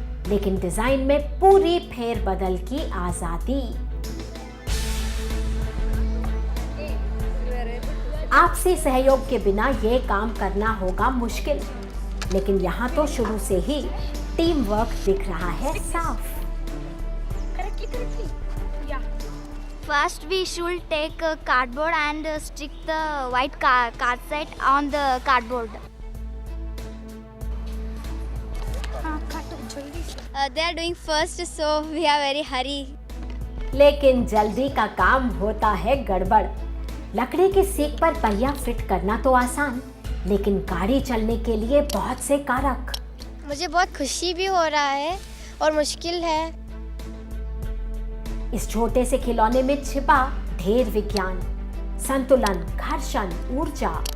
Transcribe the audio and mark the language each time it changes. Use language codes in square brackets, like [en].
[hi] लेकिन डिजाइन में पूरी फेरबदल की आजादी। आपसी सहयोग के बिना ये काम करना होगा मुश्किल, लेकिन यहाँ तो शुरू से ही टीम वर्क दिख रहा है साफ। [en] First we should take cardboard and stick the white card set on the cardboard. They are doing first, so we are very hurry. [hi] लेकिन जल्दी का काम होता है गड़बड़। लकड़ी की सीक पर पहिया फिट करना तो आसान, लेकिन गाड़ी चलने के लिए बहुत से कारक। मुझे बहुत खुशी भी हो रहा है और मुश्किल है। इस छोटे से खिलौने में छिपा ढेर विज्ञान, संतुलन, घर्षण, ऊर्जा।